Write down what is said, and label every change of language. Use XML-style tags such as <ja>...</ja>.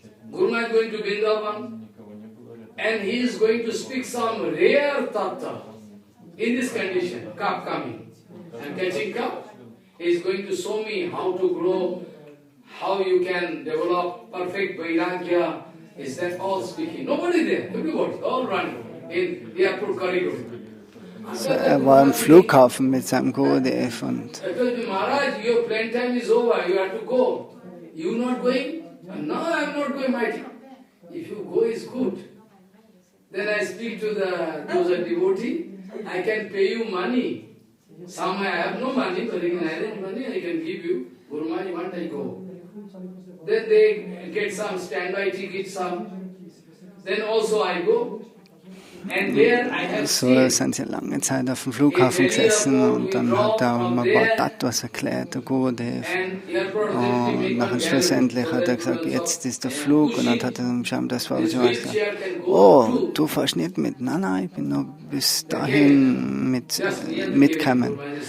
<en>Guru Maharaj going to Vrindavan, and he is going to speak some rare tattva in this condition, cup coming. I am catching cup. He is going to show me how to grow, how you can develop perfect vairagya. Is that all speaking? Nobody there, everybody, all running in the airport corridor.</en> <de>So, er war am Flughafen mit seinem Gurudev und</de> <en>I told him, Maharaj, your plane time is over, you have to go. You not going? No, I am not going, my time. If you go, is good. Then I speak to those devotee, I can pay you money. Some I have no money, but I have money, I can give you. Guru Maharaj, you want, I go. Then they get some standby ticket, some. Then also I go. And there I have</en> <de>So sind sie lange Zeit auf dem Flughafen gesessen und dann hat er mir ein paar Tatwas erklärt, der Gurudev. Und nachher schlussendlich hat er gesagt, jetzt ist der Flug und dann hat er dem Scham das war gesagt, oh, du fährst nicht mit, nein, ich bin noch bis dahin mitgekommen.</de>